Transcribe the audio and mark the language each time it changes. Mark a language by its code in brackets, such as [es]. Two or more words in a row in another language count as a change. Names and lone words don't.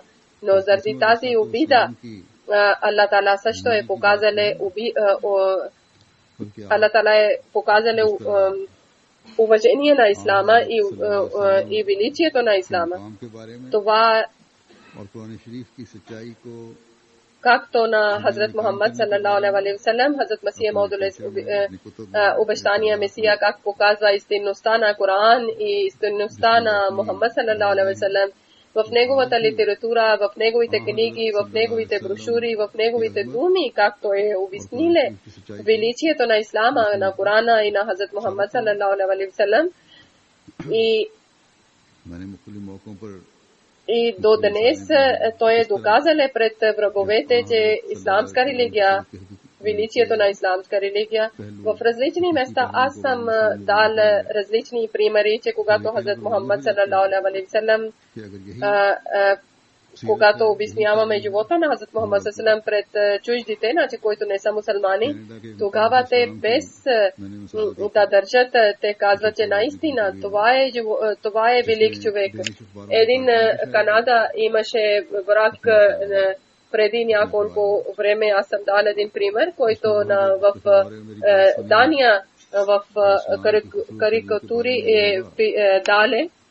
[bg] Но заради тази обида, Аллах Таала също е показале уважение на ислама и величието на ислама. Това както на Хазрат Мухаммад [ar] صلى الله عليه وسلم, [bg] Хазрат Масих Мауд обещания Месия, как показва истинността на Коран и истинността на Мухаммад [ar] صلى الله عليه وسلم [bg] в неговата литература, в неговите книги, в неговите брошури, в неговите думи, както е обясниле величието на ислама, на Корана и на Хазрат Мухаммад [ar] صلى الله عليه وسلم. [bg] И до днес той е доказал пред враговете, че исламска религия, величието на исламска религия, в различни места аз съм дал различни примери, че когато Хазрат Мухаммад [ar] صلى الله عليه وسلم, [bg] когато обясняваме живота на Хазрат Мухаммад [ar] صلى الله عليه وسلم [bg] пред чуждите, значи които не са мусулмани, тогава те без да държат, те казват, че наистина това е велик човек. Един Канада имаше брак преди няколко време, аз съм дал един пример, който в Дания в карикатури дале.